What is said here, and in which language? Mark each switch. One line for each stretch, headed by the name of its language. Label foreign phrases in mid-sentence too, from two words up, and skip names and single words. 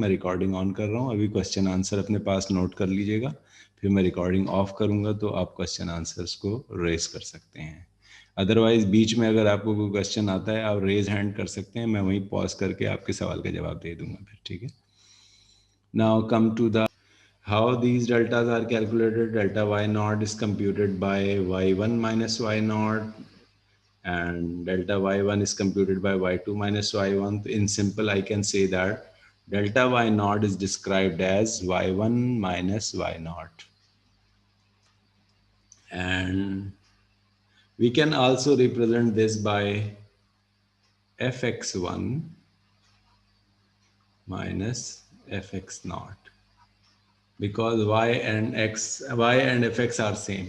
Hindi: मैं
English: recording on
Hindi: कर रहा हूँ. अभी
English: question answer
Hindi: अपने पास नोट कर लीजिएगा. फिर मैं
English: recording off
Hindi: करूँगा तो आप
English: question answers
Hindi: को रेज कर सकते हैं. अदरवाइज बीच में अगर आपको कोई क्वेश्चन आता है आप
English: raise hand
Hindi: कर सकते हैं. मैं वहीं पॉज करके आपके सवाल का जवाब दे दूंगा फिर. ठीक है.
English: now come to the how these deltas are calculated. Delta y naught is computed by y1 minus y naught, and delta y1 is computed by y2 minus y1. In simple, I can say that delta y naught is described as y1 minus y naught. And we can also represent this by fx1 minus fx naught, because y and fx are same.